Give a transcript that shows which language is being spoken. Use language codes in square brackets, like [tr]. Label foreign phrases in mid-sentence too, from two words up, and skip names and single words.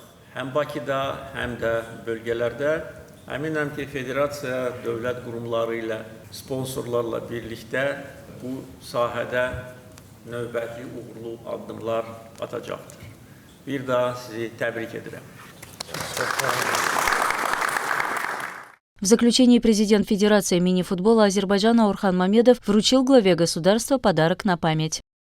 [az] Həm Bakıda, həm də bölgələrdə. Əminəm ki, federasiya dövlət qurumları ilə, sponsorlarla birlikdə bu sahədə növbəti uğurlu addımlar atacaqdır. Bir daha sizi təbrik edirəm. [ru] В заключении президент Федерации мини-футбола Азербайджана Орхан Мамедов вручил главе государства подарок на память.